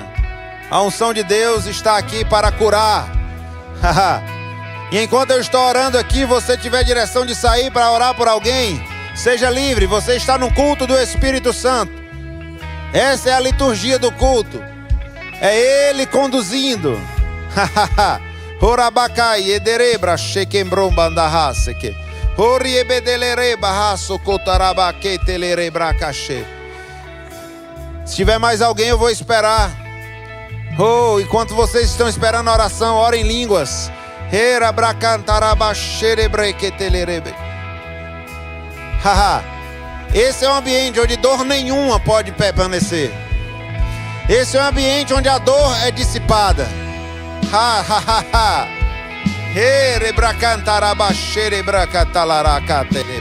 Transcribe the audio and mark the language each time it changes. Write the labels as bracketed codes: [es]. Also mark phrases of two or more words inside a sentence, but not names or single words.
[pt] A unção de Deus está aqui para curar. E enquanto eu estou orando aqui, você tiver direção de sair para orar por alguém, seja livre. Você está no culto do Espírito Santo. Essa é a liturgia do culto. É Ele conduzindo. Horabacai ederebra shekembrom bandarrace que horiebedelere barraço cotarabaque telerebra cache. Se tiver mais alguém, eu vou esperar. Oh, enquanto vocês estão esperando a oração, ora em línguas. Esse é um ambiente onde dor nenhuma pode permanecer. Esse é um ambiente onde a dor é dissipada. Ha ha ha ha. Herebracantarabachere bracatalaracate.